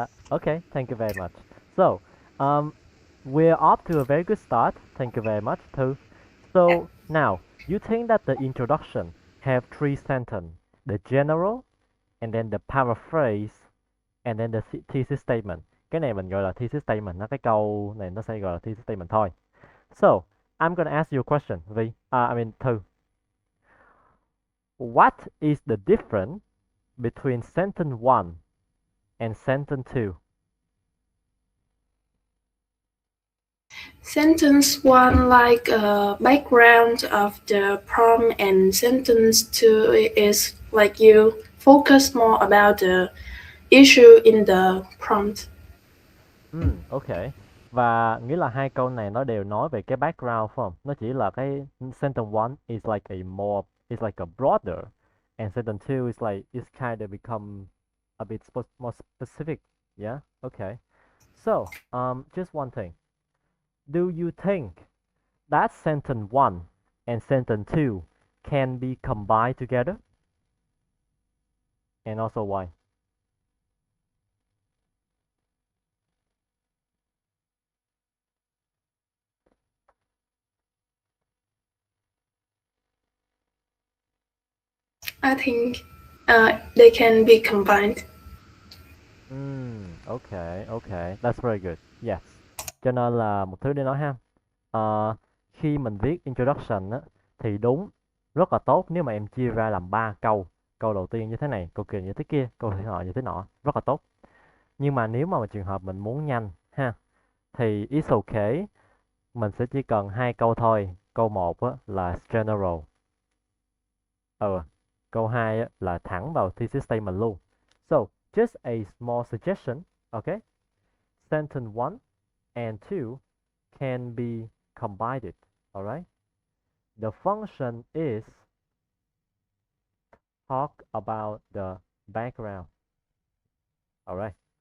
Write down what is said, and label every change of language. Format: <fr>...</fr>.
<en>Okay, thank you very much. So, um, we're off to a very good start. Thank you very much, too. So, now, you think that the introduction have three sentences, the general, and then the paraphrase, and then the thesis statement.</en> <vi>Cái này mình gọi là thesis statement, nó cái câu này nó sẽ gọi là thesis statement thôi.</vi> <en>So, I'm gonna ask you a question, V. I mean, Thư. What is the difference between sentence 1 and sentence 2? sentence one like background of the prompt, and sentence two is like you focus more about the issue in the prompt. Ok.</en> <vi>Và nghĩa là hai câu này nó đều nói về cái background phải không? Nó chỉ là cái</vi> <en>sentence one is like a more is like a broader and sentence two is like it's kind of become a bit more specific. Yeah. Okay. So, just one thing. Do you think that sentence one and sentence two can be combined together? And also why? I think they can be combined. Okay, okay, that's very good. Yes.</en> <vi>Cho nên là một thứ để nói ha. Khi mình viết introduction á, thì đúng rất là tốt nếu mà em chia ra làm 3 câu. Câu đầu tiên như thế này, câu kia như thế kia, câu thứ hai như thế nọ, rất là tốt. Nhưng mà nếu mà trường hợp mình muốn nhanh ha, thì</vi> <en>it's okay,</en> <vi>mình sẽ chỉ cần hai câu thôi. Câu một á, là general. Câu 2 á, là thẳng vào thesis statement luôn.</vi> <en>So, just a small suggestion, okay? Sentence 1 and 2 can be combined, alright? The function is talk about the background, alright?</en>